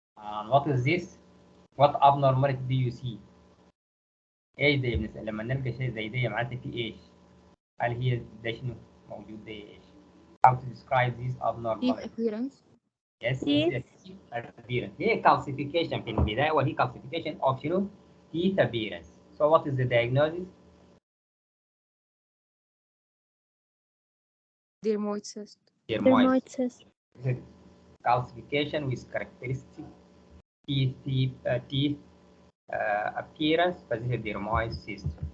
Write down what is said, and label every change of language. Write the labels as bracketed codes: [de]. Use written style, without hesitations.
[en] And what is this? What abnormality do you see? [ar] ايش ده لما نلقى شيء زي ده معناته في ايش؟ هل هي ده شنو موجود ده ايش؟ [en] How to describe this abnormality? Teeth appearance. Yes, appearance. هي calcification [ar] في البداية وهي [en] calcification of [ar] شنو؟ [en] teeth appearance. So what is the diagnosis? Dermoid cyst. Dermoid cyst. Calcification with characteristic teeth appearance, but this is dermoid cyst.